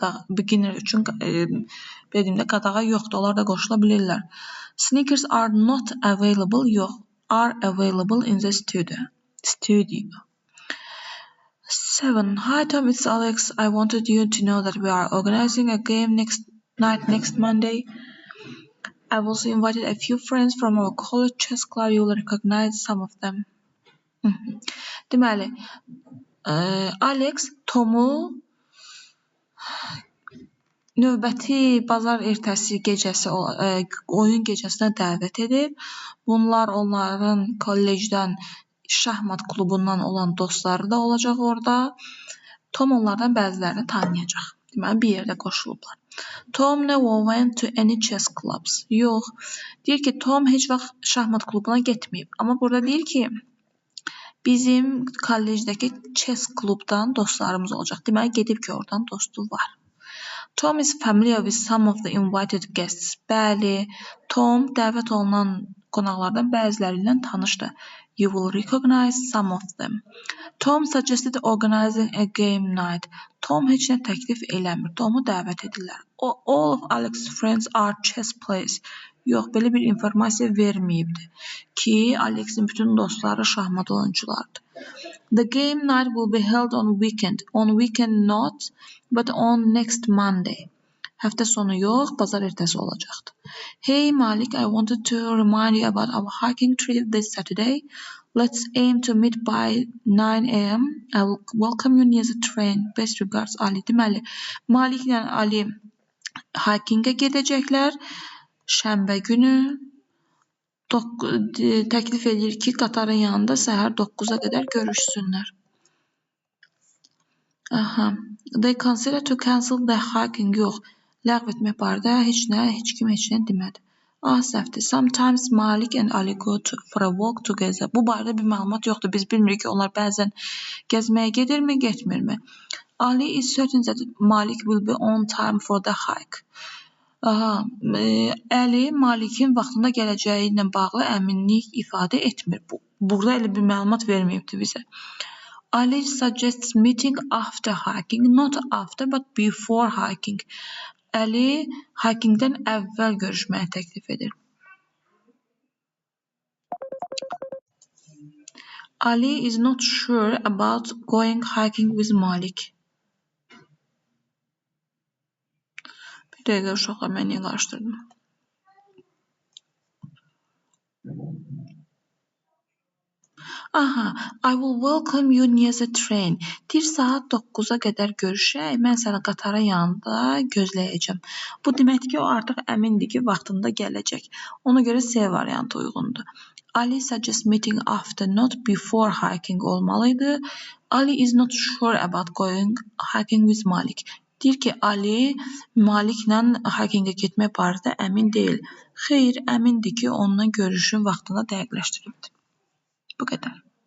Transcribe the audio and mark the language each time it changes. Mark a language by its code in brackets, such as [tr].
[az] Beginner üçün dediyimdə qadağa yoxdur, onlar da qoşula bilirlər. [en] Sneakers are not available. Yox, are available in the studio. 7. Hi Tom, it's Alex. I wanted you to know that we are organizing a game next Monday. I've also invited a few friends from our college chess club. You will recognize some of them. [az] Deməli, Alex Tomu növbəti bazar ertəsi gecəsi oyun gecəsinə dəvət edib. Bunlar onların kollecdən şahmat klubundan olan dostları da olacaq orada. Tom onlardan bəzilərini tanıyacaq. Deməli, bir yerdə qoşulublar. [en] Tom never went to any chess clubs. [az] Yox. Deyir ki, Tom heç vaxt şahmat klubuna getməyib. Amma burada deyir ki, bizim kollecdəki chess klubdan dostlarımız olacaq. Deməli, gedib ki, oradan dostu var. [en] Tom is familiar with some of the invited guests. [az] Bəli, Tom dəvət olunan qonaqlardan bəziləri ilə tanışdır. [en] You will recognize some of them. Tom suggested organizing a game night. [az] Tom heç nə təklif eləmir. Tomu dəvət edirlər. [en] All of Alex's friends are chess players. [az] Yox, belə bir informasiya verməyibdi ki, Alex'in bütün dostları şahmat oyunculardır. [en] The game night will be held on weekend. On weekend not, but on next Monday. [az] Həftə sonu yox, bazar ertəsi olacaqdı. [en] Hey Malik, I wanted to remind you about our hiking trip this Saturday. Let's aim to meet by 9 a.m. I will welcome you near the train. Best regards, Ali. [az] Deməli, Malik ilə Ali hikingə gedəcəklər. Şənbə günü təklif edir ki, qatarın yanında səhər 9-a qədər görüşsünlər. [en] They consider to cancel the hiking. [az] Yox, ləğv etmək barədə heç kim demədi. Səhvdir. [en] Sometimes Malik and Ali go for a walk together. [az] Bu barədə bir məlumat yoxdur. Biz bilmirik ki, onlar bəzən gəzməyə gedirmi, getmirmi? [en] Ali is certain that Malik will be on time for the hike. [az] Əli Malikin vaxtında gələcəyi ilə bağlı əminlik ifadə etmir. Burada elə bir məlumat verməyibdi bizə. [en] Ali suggests meeting after hiking, not after but before hiking. [az] Əli hikingdən əvvəl görüşməyə təklif edir. [en] Ali is not sure about going hiking with Malik. [az] Bir dəqiqə uşaqlar, mən niyə qarışdırdım? [en] I will welcome you near the train. [az] Deyir, saat 9-a qədər görüşək, mən səni qatarın yanında gözləyəcəm. Bu deməkdir ki, o artıq əmindir ki, vaxtında gələcək. Ona görə C variantı uyğundur. [en] Ali suggests meeting after, not before hiking [az] olmalıydı. [en] Ali is not sure about going hiking with Malik. [az] Deyir ki, Ali Maliklə hikingə getmək barədə əmin deyil. Xeyr, əmindir ki, onunla görüşün vaxtını dəqiqləşdiribdir. Bu qədər.